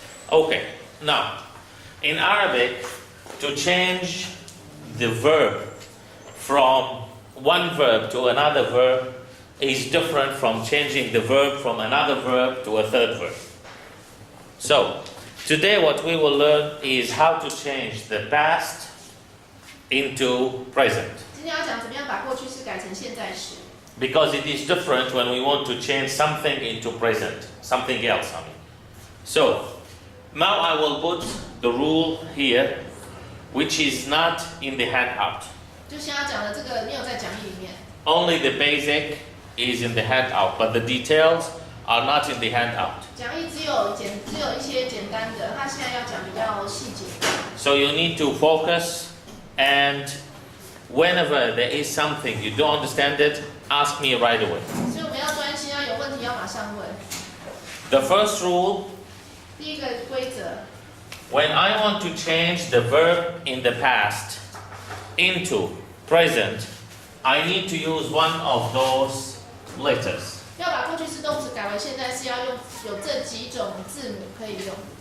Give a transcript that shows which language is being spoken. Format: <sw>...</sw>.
<en>Okay, now, in Arabic, to change the verb from one verb to another verb is different from changing the verb from another verb to a third verb. So, today what we will learn is how to change the past into present.</en> <zh>今天要讲怎么样把过去式改成现在时。</zh> <en>Because it is different when we want to change something into present, something else, I mean. So, now I will put the rule here, which is not in the handout.</en> <zh>就现在讲的这个没有在讲义里面。</zh> <en>Only the basic is in the handout, but the details are not in the handout.</en> <zh>讲义只有一些简单的，他现在要讲比较细节。</zh> <en>So you need to focus, and whenever there is something you don't understand it, ask me right away.</en> <zh>所以我们要专心，要有问题要马上问。</zh> <en>The first rule,</en> <zh>第一个规则，</zh> <en>when I want to change the verb in the past into present, I need to use one of those letters.</en> <zh>要把过去式动词改为现在式，要用有这几种字母可以用。</zh>